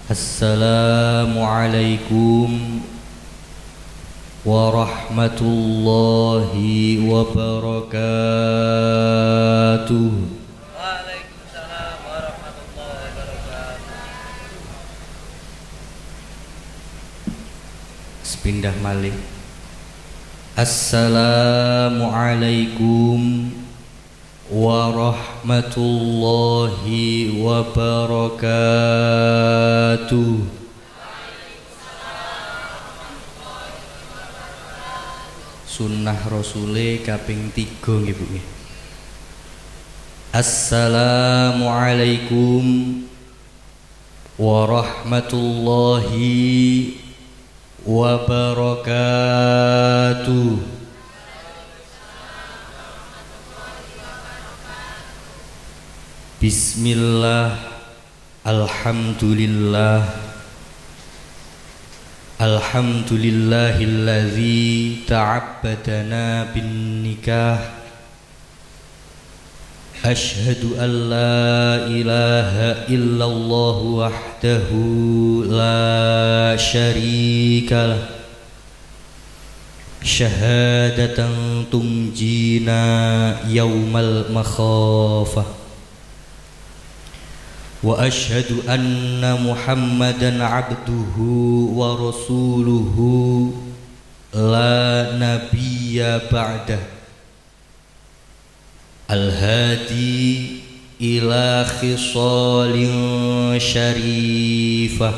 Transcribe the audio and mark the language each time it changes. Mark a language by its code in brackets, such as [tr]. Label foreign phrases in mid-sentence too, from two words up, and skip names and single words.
[ar] السلام عليكم ورحمة الله وبركاته. وعليكم السلام ورحمة الله وبركاته. [jv] Sepindah malih. [ar] السلام عليكم ورحمة الله وبركاته. [jv] Sunnah Rasule kaping 3 nggih Bu nggih. [ar] السلام عليكم ورحمة الله وبركاته. بسم الله، الحمد لله، الحمد لله الذي تعبدنا بالنكاح. أشهد أن لا إله إلا الله وحده لا شريك له، شهادة تنجينا يوم المخافة. وأشهد أن محمدا عبده ورسوله لا نبي بعده، الهادي إلى خصال شريفة.